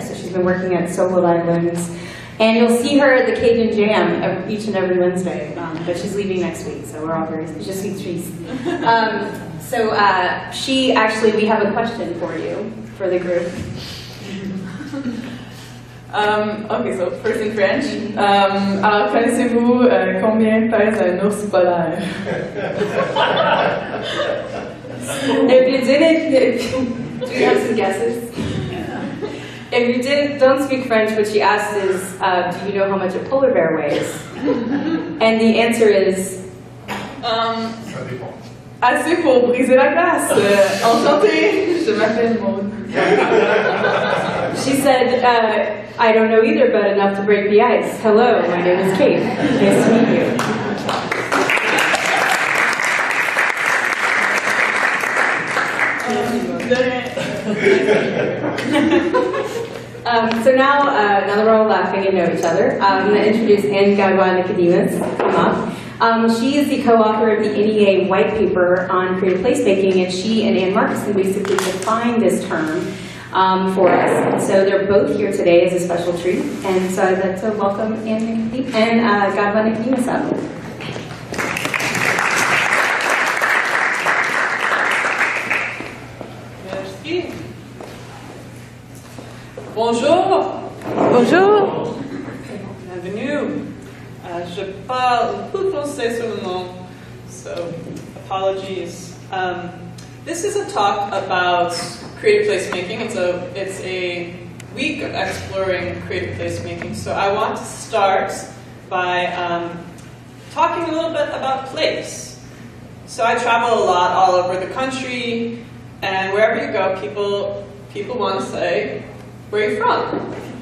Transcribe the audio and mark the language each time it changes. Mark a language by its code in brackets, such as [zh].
[en] So she's been working at solo violins. And you'll see her at the Cajun Jam each and every Wednesday, but she's leaving next week, so we're all very, just sweet trees. So we have a question for you, for the group. Ok, so first in French. [fr] Alors, connaissez-vous combien pèse un ours polaire? [en] If you didn't, do you have some guesses? If you didn't, don't speak French, what she asked is, do you know how much a polar bear weighs? And the answer is... [fr] Assez pour briser la glace. Enchantée, je m'appelle Maud. [en] She said, I don't know either, but enough to break the ice. Hello, my name is Kate. Nice to meet you. So now that we're all laughing and know each other, I'm going to introduce Gadwa Nicodemus. Come up. She is the co-author of the NEA white paper on creative placemaking, and she and Ann Markson basically defined this term for us. So they're both here today as a special treat, and so I'd like to welcome Ann and Gadwa Nicodemus up. [fr] Merci. Bonjour. Bonjour. Bienvenue. Je parle peu français seulement, [en] so apologies. This is a talk about creative placemaking. It's a week of exploring creative placemaking. So I want to start by talking a little bit about place. So I travel a lot all over the country, and wherever you go, people want to say, where are you from?